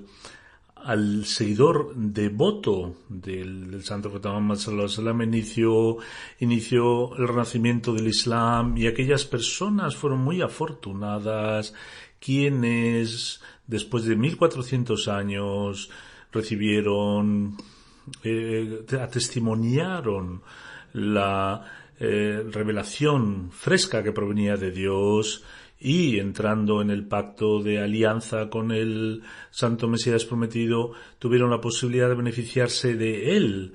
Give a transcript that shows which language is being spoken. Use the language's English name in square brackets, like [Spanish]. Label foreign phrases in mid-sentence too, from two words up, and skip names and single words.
[Spanish] al seguidor devoto del Santo Profeta Muhammad [Arabic] صلى الله عليه وسلم, [Spanish] inició el renacimiento del Islam, y aquellas personas fueron muy afortunadas quienes después de 1400 años recibieron, atestimoniaron la revelación fresca que provenía de Dios, y entrando en el pacto de alianza con el Santo Mesías prometido, tuvieron la posibilidad de beneficiarse de él.